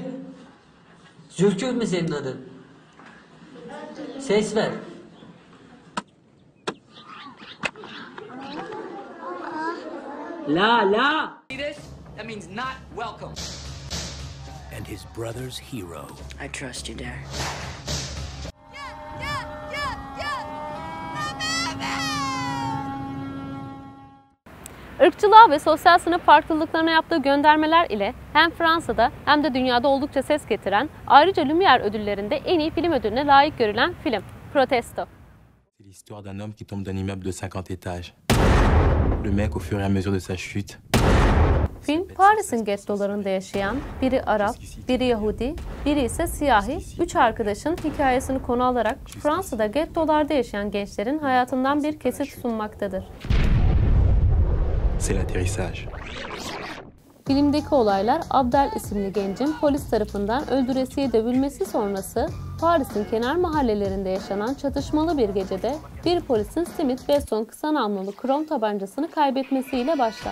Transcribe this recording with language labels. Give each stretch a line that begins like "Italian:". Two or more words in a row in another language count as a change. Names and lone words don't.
Turkish: Zülküf mü senin adın? Ses ver.
English: La. That means not welcome. And his brother's hero. I trust you, Dare.
Turkish: Irkçılığa ve sosyal sınıf farklılıklarına yaptığı göndermeler ile hem Fransa'da hem de dünyada oldukça ses getiren, ayrıca Lumière ödüllerinde en iyi film ödülüne layık görülen film Protesto.
French: C'est l'histoire d'un homme qui tombe d'un immeuble de 50 étages. Le mec, au fur et à mesure de sa chute.
Turkish: Film, Paris'in gettolarında yaşayan, biri Arap, biri Yahudi, biri ise siyahi, 3 arkadaşın hikayesini konu alarak Fransa'da gettolarda yaşayan gençlerin hayatından bir kesit sunmaktadır.
French: C'est l'atterrissage.
Turkish: Filmdeki olaylar Abdel isimli gencin polis tarafından öldüresiye dövülmesi sonrası Paris'in kenar mahallelerinde yaşanan çatışmalı bir gecede bir polisin Smith Wesson kısa namlulu krom tabancasını kaybetmesiyle başlar.